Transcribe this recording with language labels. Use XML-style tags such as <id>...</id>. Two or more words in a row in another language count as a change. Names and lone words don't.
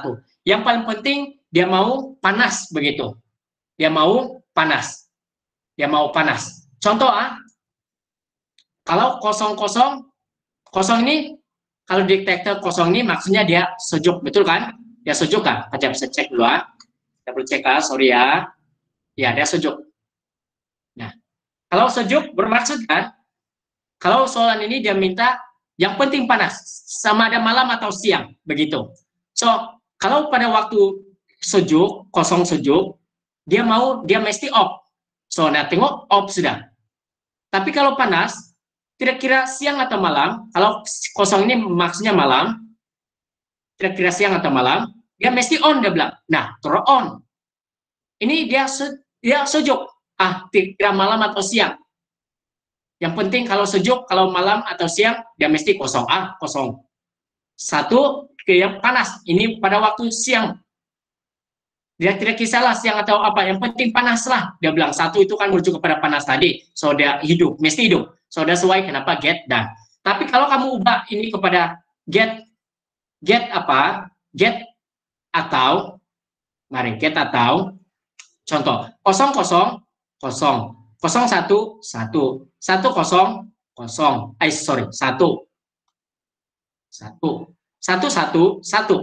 <ms>Yang paling penting dia mau panas begitu. Dia mau panas. Contoh kalau 0 ini, kalau detektor 0 ini maksudnya dia sejuk, betul kan? Dia sejuk kan? Kita bisa cek dulu Kita perlu cek sorry ya. Ya, dia sejuk. Nah, kalau sejuk bermaksud kan, kalau soalan ini dia minta yang penting panas, sama ada malam atau siang, begitu. So, kalau pada waktu sejuk, 0 sejuk, dia mesti off. So, nah tengok off sudah. Tapi kalau panas, kira-kira siang atau malam, kalau 0 ini maksudnya malam, kira-kira siang atau malam, dia mesti on, dia bilang. Nah, terus on. Ini dia sejuk. Kira malam atau siang. Yang penting kalau sejuk, kalau malam atau siang, dia mesti kosong. Kosong. 1, yang panas. Ini pada waktu siang. Dia tidak kisahlah siang atau apa. Yang penting panas lah. Dia bilang 1 itu kan merujuk kepada panas tadi. So, dia hidup. Mesti hidup. So,</ms> <en>that's why</en> <ms>kenapa</ms> <en>get done.</en> <ms>Tapi kalau kamu ubah ini kepada get apa? Get atau, mari get atau, contoh 0 0 0 0 1 1 1 0 0 sorry 1 1 1 1 1.</ms>